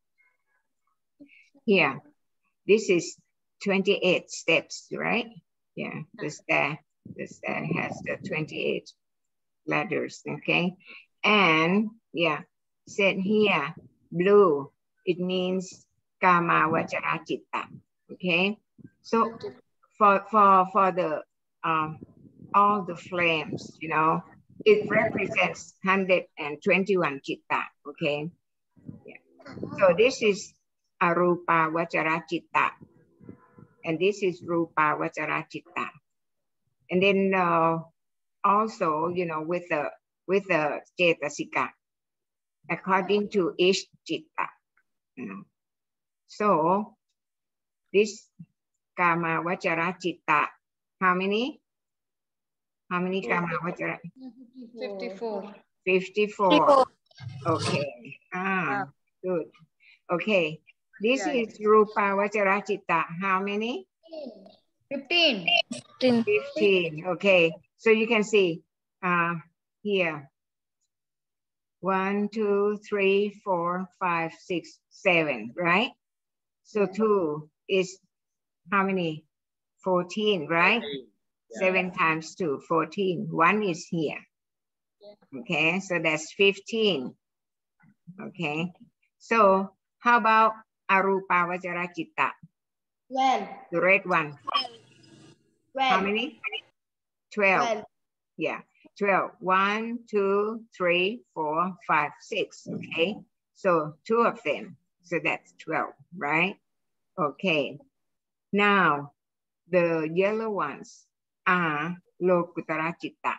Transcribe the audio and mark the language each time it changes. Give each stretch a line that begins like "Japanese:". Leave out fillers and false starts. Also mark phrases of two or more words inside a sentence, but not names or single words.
English: Here, this is 28 steps, right? Yeah, the stair has the 28 ladders, okay? And yeah, said here, blue, it means
Pali: kama vajara citta,
English: okay? So for the all the flames, you know, it represents 121 citta, okay? Yeah. So this is
Pali: arupa vajara citta,
English: and this is
Pali: rupa vajara citta.
English: And then also, you know, with the cetasika, according to each citta. You know. So this
Pali: kama vajara citta,
English: how many? How many
Pali: kama vajara?
English: 54. 54. Okay. Good. Okay. This is
Pali: rupa vajara citta.
English: How many? 15. 15. Okay. So you can see here. 1, 2, 3, 4, 5, 6, 7, right? So 2 is how many? 14, right? 7 times 2, 14. 1 is here. Okay, so that's 15. Okay, so how about
Pali: arupa vajara citta?
English: 12. The red one. 12. How many? 12. Yeah, 12. 1, 2, 3, 4, 5, 6. Okay, so 2 of them. So that's 12, right? Okay. Now, the yellow ones are
Pali: Lokutara Citta.